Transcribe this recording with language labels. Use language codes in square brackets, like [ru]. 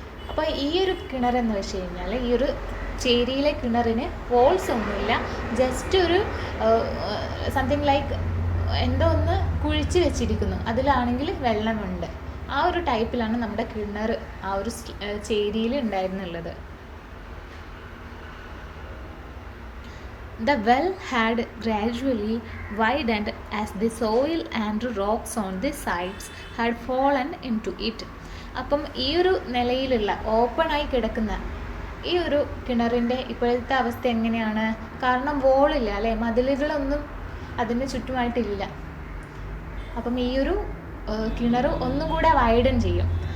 [ml] അപ്പോൾ ഈ ഒരു കിണറെന്ന് വെച്ച് കഴിഞ്ഞാൽ, ഈ ഒരു ചേരിയിലെ കിണറിന് വാൾസ് ഒന്നുമില്ല. ജസ്റ്റ് ഒരു [en] something like [ml] എന്തോ ഒന്ന് കുഴിച്ച് വെച്ചിരിക്കുന്നു. അതിലാണെങ്കിൽ വെള്ളമുണ്ട്. ആ ഒരു ടൈപ്പിലാണ് നമ്മുടെ കിണർ ആ ഒരു ചേരിയിൽ ഉണ്ടായിരുന്നുള്ളത്. [en] The well had gradually widened as the soil and rocks on the sides had fallen into it. [ml] അപ്പം ഈ ഒരു നിലയിലുള്ള ഓപ്പണായി കിടക്കുന്ന ഈ ഒരു കിണറിൻ്റെ ഇപ്പോഴത്തെ അവസ്ഥ എങ്ങനെയാണ്? കാരണം വോളില്ല അല്ലേ, മതിലുകളൊന്നും അതിന് ചുറ്റുമായിട്ടില്ല. അപ്പം ഈ ഒരു കിണർ ഒന്നും കൂടെ വൈഡൻ ചെയ്യും.